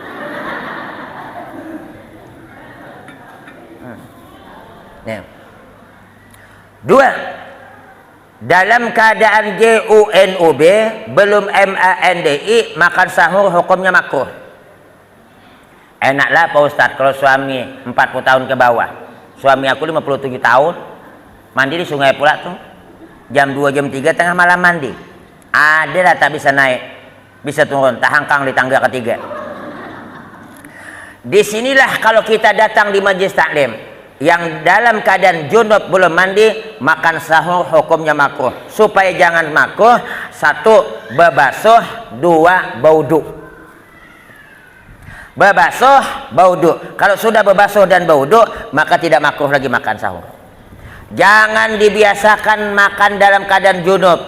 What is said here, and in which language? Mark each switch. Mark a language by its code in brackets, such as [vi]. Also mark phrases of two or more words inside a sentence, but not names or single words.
[id] Ya. 2. Dalam keadaan JUNUB belum MANDI, makan sahur hukumnya makruh. Enaklah Pak Ustadz kalau suami 40 tahun ke bawah. Suami aku 57 tahun, mandi di sungai pula tuh. Jam 2 jam 3 tengah malam mandi. Adalah tak bisa naik, bisa turun, tak hangkang di tangga ketiga. Disinilah kalau kita datang di majelis taklim, yang dalam keadaan junub belum mandi, makan sahur hukumnya makruh. Supaya jangan makruh, 1. Berbasuh, 2. Baudu. Berbasuh, baudu. Kalau sudah berbasuh dan baudu, maka tidak makruh lagi makan sahur. Jangan dibiasakan makan dalam keadaan junub.